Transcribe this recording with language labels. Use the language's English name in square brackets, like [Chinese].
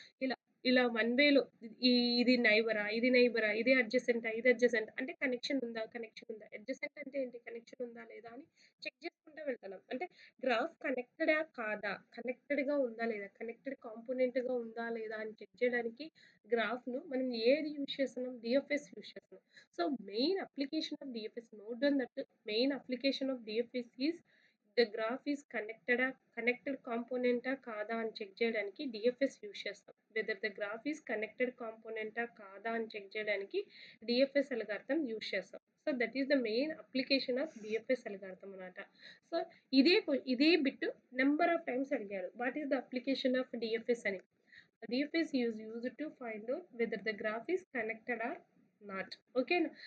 [Telugu] ఇలా ఇలా వన్ వేలో ఈ ఇది నైబరా? ఇది నైబరా? ఇది అడ్జసెంటా? ఇది అడ్జసెంట్ అంటే కనెక్షన్ ఉందా? కనెక్షన్ ఉందా? అడ్జసెంట్ అంటే ఏంటి? కనెక్షన్ ఉందా? లేదా? అని చెక్ చేసుకుంటా వెళ్తున్నాం. అంటే గ్రాఫ్ కనెక్టెడా కాదా? కనెక్టెడ్‌గా ఉందా? లేదా? కనెక్టెడ్ కాంపోనెంట్‌గా ఉందా? లేదా? అని చెక్ చేయడానికి గ్రాఫ్‌ను మనం ఏది యూజ్ చేస్తున్నాం? డిఎఫ్ఎస్ యూజ్ చేస్తున్నాం. [English] So main application of DFS, note down that the main application of DFS is the graph is connected component [Telugu] కాదా అని చెక్ చేయడానికి డిఎఫ్ఎస్ యూజ్ చేస్తాం. [English] whether the graph is connected [Telugu] కాంపోనెంటా కాదా అని చెక్ చేయడానికి DFS algorithm use చేస్తాం. [English] So that is the main application of DFS algorithm అనమాట. So ఇదే bit number of times అడిగారు. What is the application of DFS అని. DFS use to find out whether the graph is connected or not. ఓకేనా.